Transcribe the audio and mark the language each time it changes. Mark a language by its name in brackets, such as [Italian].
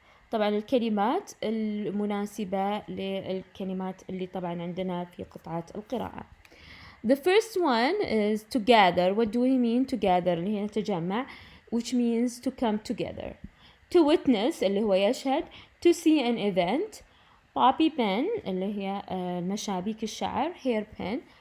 [Arabic] طبعا الكلمات المناسبة للكلمات اللي طبعا عندنا في قطعة القراءة. [English] The first one is to gather. What do we mean to gather؟ [Arabic] اللي هي نتجمع [English] which means to come together. To witness [Arabic] اللي هو يشهد. [English] To see an event. Bobby pin [Arabic] اللي هي مشابيك الشعر [English] hair pin.